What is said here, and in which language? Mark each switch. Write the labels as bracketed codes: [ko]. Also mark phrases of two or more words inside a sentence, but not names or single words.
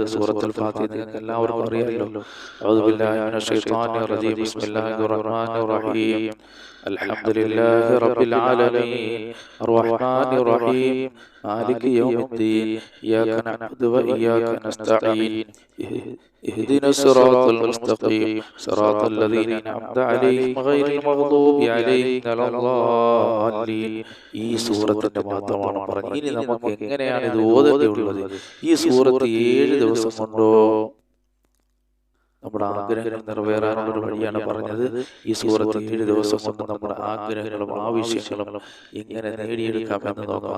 [ml] സൂറത്തുൽ ഫാത്തിഹ നിങ്ങൾക്ക് എല്ലാവർക്കും അറിയാമല്ലോ. [ar] أعوذ بالله من الشيطان الرجيم بسم الله الرحمن الرحيم. الحمد لله رب العالمين الرحمن الرحيم مالك يوم الدين إياك نعبد وإياك نستعين اهدنا الصراط المستقيم صراط الذين أنعمت عليهم غير المغضوب عليهم ولا الضالين. [ml] ഈ സൂറത്തിന്റെ മാത്രമാണ് പറഞ്ഞത്. ഇനി നമുക്ക് എങ്ങനെയാണ് ഇത് ഓതേണ്ടത്? ഈ സൂറത്ത് 7 ദിവസം കൊണ്ടോ നമ്മുടെ ആഗ്രഹങ്ങൾ നിറവേറാനുള്ള ഒരു വഴിയാണ് പറഞ്ഞത്. ഈ സൂറത്ത് 7 ദിവസം കൊണ്ട് നമ്മുടെ ആഗ്രഹങ്ങളും ആവശ്യങ്ങളും എങ്ങനെ നേടിയെടുക്കാമെന്ന് നോക്കാം.